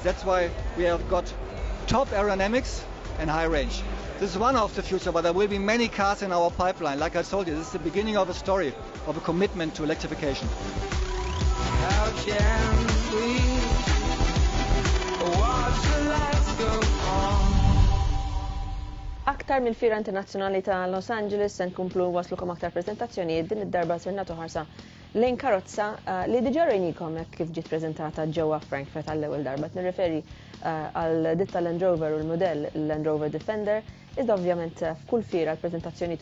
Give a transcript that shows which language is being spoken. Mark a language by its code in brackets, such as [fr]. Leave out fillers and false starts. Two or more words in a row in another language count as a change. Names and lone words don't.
[en] That's why we have got top aerodynamics and high range. This is one of the future, but there will be many cars in our pipeline. Like I told you, this is the beginning of a story, of a commitment to electrification. How can we watch the lights go on? [mt] Aktar mill-Fira Internazzjonali ta' Los Angeles se nkomplu waslukom aktar prezentazzjonijiet din id-darba ser nagħtu ħarsa lejn karozza li diġà rejnikom kif ġiet preżentata ġewwa Frankfurt għall-ewwel darba. Nirreferi għal ditta Land Rover u l-modell Land Rover Defender, iżda ovvjament f'kull fira l-preżentazzjonijiet